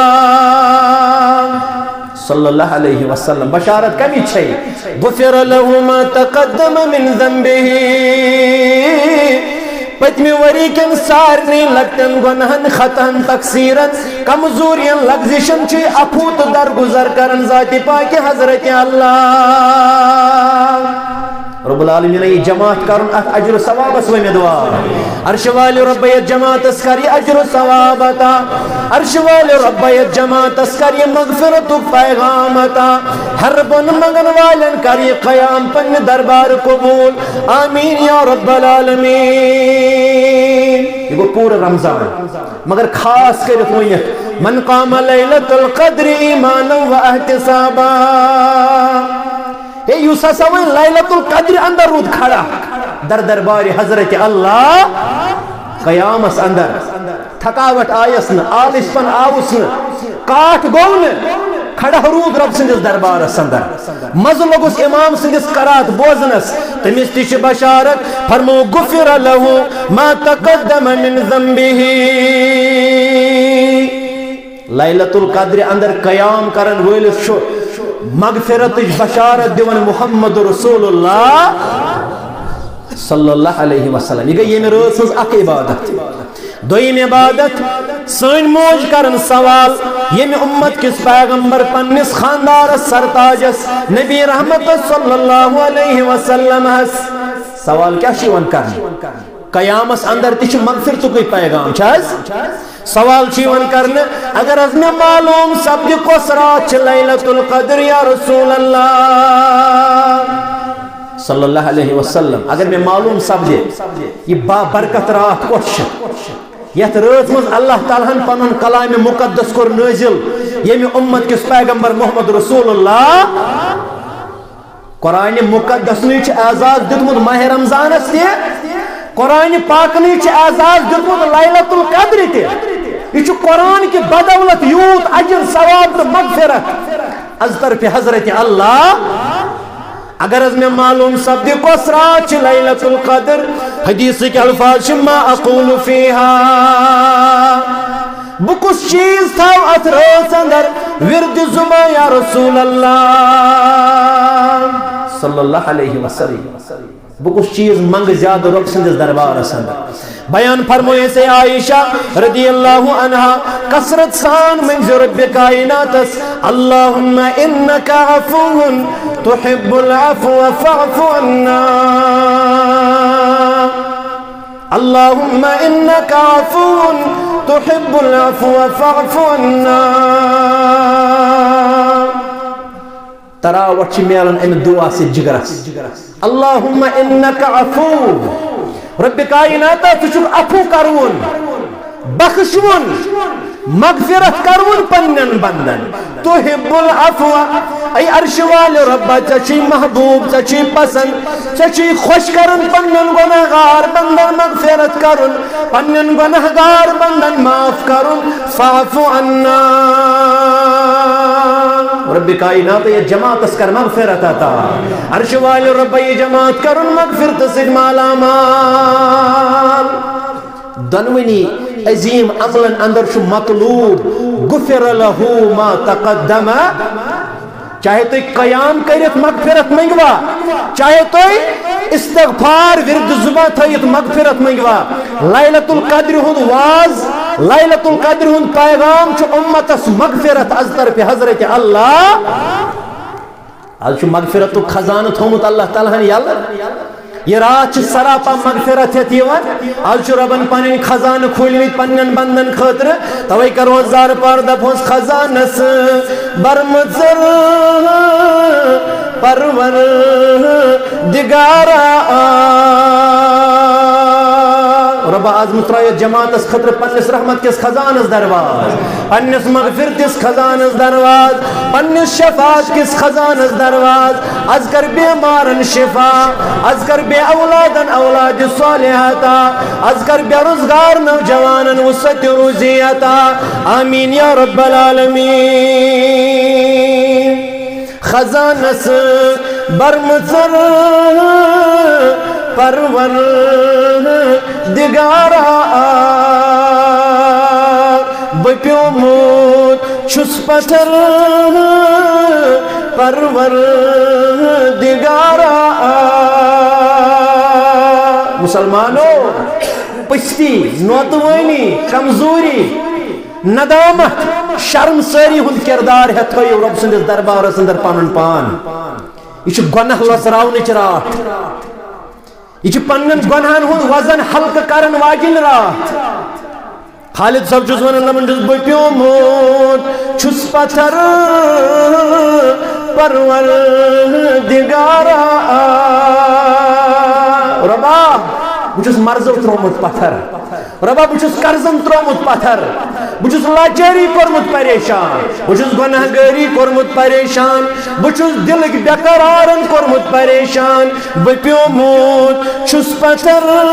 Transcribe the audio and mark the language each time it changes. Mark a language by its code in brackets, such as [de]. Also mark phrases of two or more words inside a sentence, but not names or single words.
[ar] صلی اللہ علیہ وسلم [ks] بشارت کمی چھے [ar] غفر له ما تقدم من ذنبه [ks] پتمی وری کن سارنی لگتن گنہن خطن تقصیرن کمزورین لگزشن چھ اپوت در گزر کرن ذات پاک حضرت اللہ [ar] رب العالمین [ks] یہ جماعت کرن اجر ثواب اس میں دعا عرش والی ربیت جماعت اسکری اجر ثوابتا عرش والی ربیت جماعت اسکری مغفرت پیغامتا ہر بن مگن والن کری قیام پن دربار قبول [ar] آمین یا رب العالمین [ks] یہ پورا رمضان مگر خاص کرت ہوئیت [ar] من قام لیلۃ القدر ایمانا و احتسابا [ks] اے یوسا سوئن لیلۃ القدر اندر رود کھڑا در دربار حضرت اللہ قیامس اندر تھکاوٹ آیسن آلس پن آوسن کاٹ گون کھڑا رود رب سندس دربار اندر مز لگس امام سندس قرات بوزنس تمس تش بشارت فرمو [ar] غفر له ما تقدم من ذنبه [ks] لیلۃ القدر اندر قیام کرن ولس شو مغفرت بشارت دیون محمد رسول اللہ [ar] صلی اللہ علیہ وسلم [ks] یہ گئی روز سز اک عبادت دویم عبادت سن موج کرن سوال یہ امت کس پیغمبر پنس خاندار سرتاجس نبی رحمت [ar] صلی اللہ علیہ وسلم [ks] سوال کیا شیون کرن قیامس اندر تش مغفرت کوئی پیغام چھز سوال چیون کرنے اگر از میں معلوم سبد کس رات لیلۃ القدر [ar] یا رسول اللہ صلی اللہ علیہ وسلم [ks] اگر میں معلوم سبد یہ با برکت رات کش یت رات مز اللہ تعالیٰ پنن کلام مقدس کر نازل یہ امت کس پیغمبر محمد رسول اللہ قرآن مقدس نیچ اعزاز دتمت ماہ رمضان اس قرآن پاک نیچ اعزاز دتمت لیلۃ القدر تے یہ قرآن کی بدولت یوت اجر ثواب تو مغفرت از طرف حضرت اللہ اگر از میں معلوم سبد کس رات لیلۃ القدر [ur] حدیث کے الفاظ [ar] ما اقول فیہا [ks] بکس چیز تھا ات روز اندر ورد زما [ar] یا رسول اللہ صلی اللہ علیہ وسلم [ks] بکس چیز منگ زیادہ رب سندس دربار اندر بیان فرموئے سے عائشہ [ar] رضی اللہ عنہ [ks] کثرت سان من رب کائنات [ar] اللہم انکا عفو تحب العفو فاعف عنا اللہم انکا عفو تحب العفو فاعف عنا [ks] تراوٹ میلن ام دعا سے جگرس [ar] اللہم انکا عفو [ks] رب کائنات تجھو عفو کرون بخشون مغفرت کرون پنن بندن [ar] تحب العفو [ks] ای عرش وال ربا چچی محبوب چچی پسند چچی خوش کرن پنن گناہگار بندن مغفرت کرن پنن گناہگار بندن معاف کرن [ar] فاعف عنا [ks] رب کائنات یہ جماعت اس کر مغفرت عطا عرش وال ربا یہ جماعت کرن مغفرت سد مالا مال دنونی عظیم عملن اندر شو مطلوب [ar] غفر له ما تقدم [ks] چاہے تو قیام کرت مغفرت منگوا چاہے تو استغفار ورد زبان تھیت مغفرت منگوا لیلۃ القدر ہند واز لیلۃ القدر ہند پیغام چھ امتس مغفرت از طرف حضرت اللہ آج چھ مغفرت خزانہ تھومت اللہ تعالیٰ یلہ یہ رات سراپا مغفرت ہے تیوان آج ربن پنن خزان کھولمت پنن بندن خاطر توے کرو زار پر دپوس خزانس برمزر پرور دگارا رب آز مترایت جماعت اس خطر پنس رحمت کس خزانس درواز پنس مغفرت کس خزانس درواز پنس شفاعت کس خزانس درواز از کر بیمارن شفا از کر بے اولادن اولاد صالحاتا از کر بے روزگار نوجوانن وسط روزیتا [ar] آمین یا رب [ks] العالمین خزانس برمزر پرور دگارا بپیومت چھس پتھر پرور دگارا مسلمانوں پستی نوتوانی کمزوری ندامت شرم ساری ہند کردار ہے تھوئی رب سندس دربار اندر پنن پان یہ گناہ لسراونچ رات یہ پنن گناہن ہند وزن ہلکہ کرن واجن رات خالد صاحب چھس ونان دپان چھس بہ پیومت چھس پتھر پرور دگارا ربا بہ چھس مرزو ترومت پتھر ربا بہ چھس قرضن ترومت پتھر بہ چھس لاچاری کورمت پریشان بہ چھس گناہگاری کورمت پریشان بہ چھس دلک بیقرارن کورمت پریشان بہ پیومت چھس پتھر